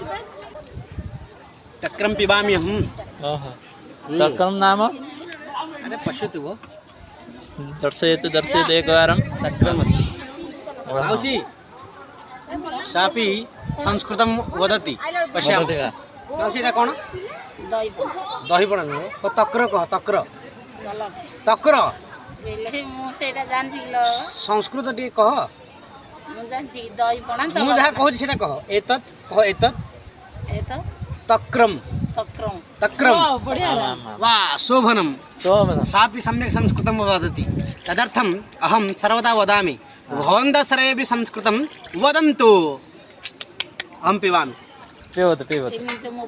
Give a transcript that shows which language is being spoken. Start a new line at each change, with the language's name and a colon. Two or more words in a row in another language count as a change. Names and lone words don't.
Sanskrit: तक्रं पिबामि अहम्। ओहो, तक्रं नाम? अरे पश्यतु भो, दर्शयतु एकवारं। तक्रमस्ति। मावशी सापि संस्कृतं वदति। पश्यामः। वदति वा?
Odia: ମାଉସୀ ଏଟା କଣ? ଦହିବରା ନୁହ ତକ୍ର କହ ତକ୍ର ତକ୍ର ସଂସ୍କୃତ ଟି କହ ମୁଁ ଯାହା କହୁଁ ସେଟା କହ
Sanskrit: एतत् तक्रम तक्रम वा शोभनम सापि सम्यक् संस्कृतं वदति। तदर्थम् अहं सर्वदा वदामि भवन्तः सर्वेपि संस्कृतं वदन्तु। अहं पिबामि।